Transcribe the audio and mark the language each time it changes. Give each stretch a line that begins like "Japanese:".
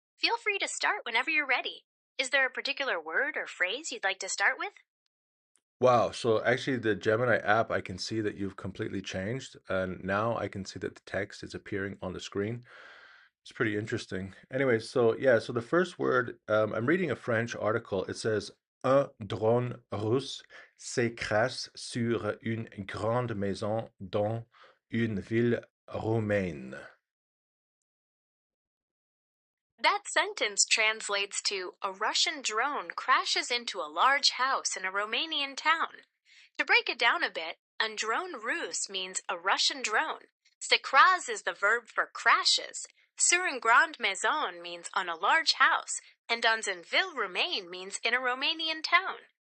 English: Feel free to start whenever you're ready. Is there a particular word or phrase you'd like to start with? Wow. So actually the Gemini app, I can see that you've completely changed. And now I can see that the text is appearing on the screen. It's pretty interesting. Anyway, so yeah, so the first word, I'm reading a French article. It says,
French: un drone russe s'écrase sur une grande maison dans une ville roumaine.
English: That sentence translates to a Russian drone crashes into a large house in a Romanian town. To break it down a bit,
French: un drone russe
English: means a Russian drone.
French: S'écrase
English: is the verb for crashes.
French: Sur une grande maison
English: means on a large house, and
French: dans une ville romaine
English: means in a Romanian town.